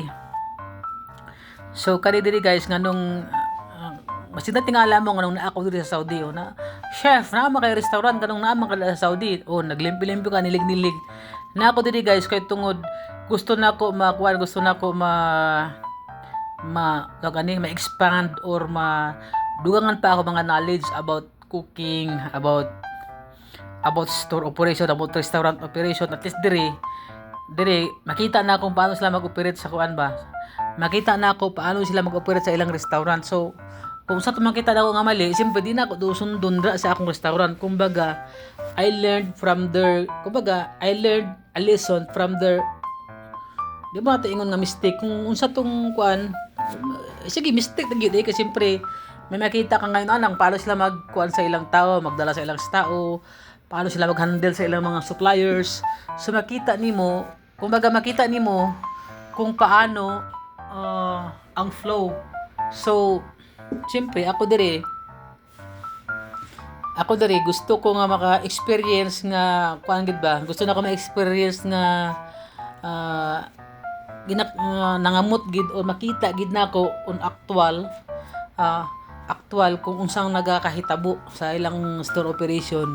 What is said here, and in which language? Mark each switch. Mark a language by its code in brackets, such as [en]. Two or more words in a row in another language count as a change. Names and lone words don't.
[ceb] So kani diri guys nganong masina tingala mo nganong naa ako diri sa Saudi na chef na kay restaurant kanong naa ka sa Saudi naglimpi-limpi ka nilig-nilig na ako diri guys kay tungod gusto na ko ma-expand or dugangan pa ako mga [en] knowledge about cooking, about store operation, about restaurant operation. [ceb] At least diri makita na kung paano sila mag-operate sa kuan ba. Makita na ako paano sila mag-operate sa ilang restaurant. So kung sa makita na ako nga mali, siyempre di na ako dusundon dra sa akong restaurant. Kumbaga, [en] I learned a lesson from their [ceb] di ba natin ingon nga [en] mistake. [ceb] Kung unsa tong kuan, sige mistake na gyud kasi siyempre may makita ka ngayon anang paano sila magkuan sa ilang tao, magdala sa ilang tao, paano sila mag-handle sa ilang mga suppliers. So makita nimo kung paano ang flow. So siyempre ako diri gusto ko nga maka-experience nga kuan gid ba. Gusto na ko ma-experience nga nangamot gid o makita gid nako [en] on actual [ceb] kung unsang nagakahitabo sa ilang store operation.